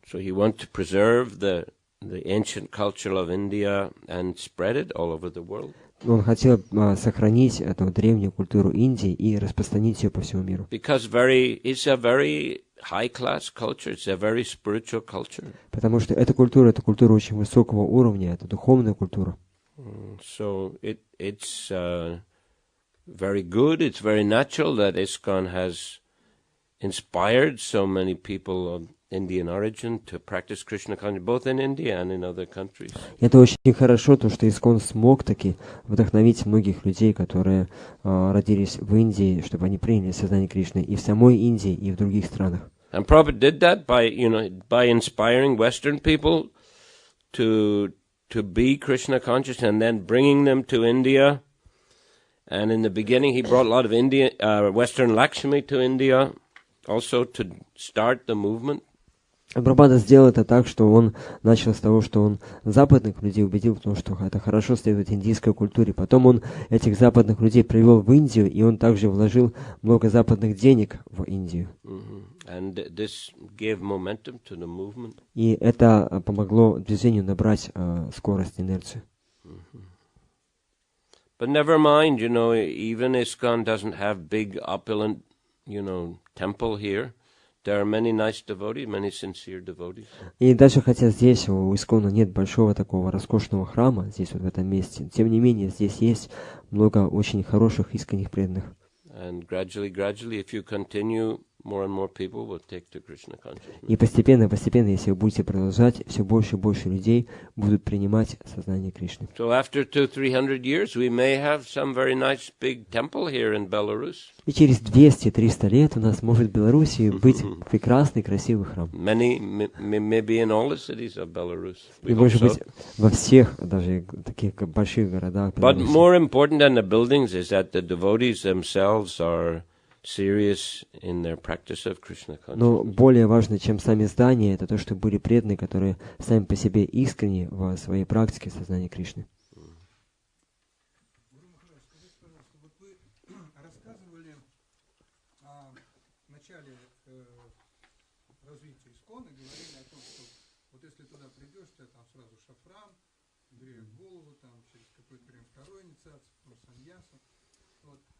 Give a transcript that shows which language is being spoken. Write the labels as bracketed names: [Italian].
[English] So he wanted to preserve the ancient culture of India and spread it all over the world. [Russian] Он хотел сохранить эту древнюю культуру Индии и распространить ее по всему миру. [English] Because it's a very high-class culture, it's a very spiritual culture. [Russian] Потому что эта культура очень высокого уровня, это духовная культура. [English] So it's very good, it's very natural that ISKCON has inspired so many people of Indian origin to practice Krishna consciousness, both in India and in other countries. [Russian] Это очень хорошо, то, что Искон смог таки вдохновить многих людей, которые родились в Индии, чтобы они приняли сознание Кришны и в самой Индии, и в других странах. [English] And Prabhupada did that by inspiring Western people to be Krishna conscious and then bringing them to India. And in the beginning, he brought a lot of Western Lakshmi to India, also to start the movement. [Russian] Прабхупада сделал это так, что он начал с того, что он западных людей убедил в том, что это хорошо следует индийской культуре. Потом он этих западных людей привел в Индию, и он также вложил много западных денег в Индию. [English] And this gave momentum to the movement. [Russian] И это помогло движению набрать скорость, инерцию. [English] But never mind, even ISKCON doesn't have big opulent, temple here. There are many nice devotees, many sincere devotees. [Russian] И даже хотя здесь у Искона нет большого такого роскошного храма, здесь вот в этом месте, тем не менее здесь есть много очень хороших, искренних преданных. [English] And gradually, if you continue, more and more people will take to Krishna consciousness. [Russian] И постепенно, если вы будете продолжать, все больше и больше людей будут принимать сознание Кришны. [English] So after 200-300 years, we may have some very nice big temple here in Belarus. [Russian] И через 200-300 лет у нас может в Белоруссии быть прекрасный, красивый храм. [English] Maybe in all the cities of Belarus. [Russian] И может быть во всех, даже таких больших городах. [English] But more important than the buildings is that the devotees themselves are serious in their practice of Krishna consciousness. [Russian] Но более важно, чем сами здания, это то, что были преданные, которые сами по себе искренни в своей практике сознания Кришны. Рассказывали о начале развития ИСКОНа, говорили о том, что вот если туда придешь, у тебя там сразу шафран, бреют голову, там через какое-то время второй инициация, потом саньяса. Вот.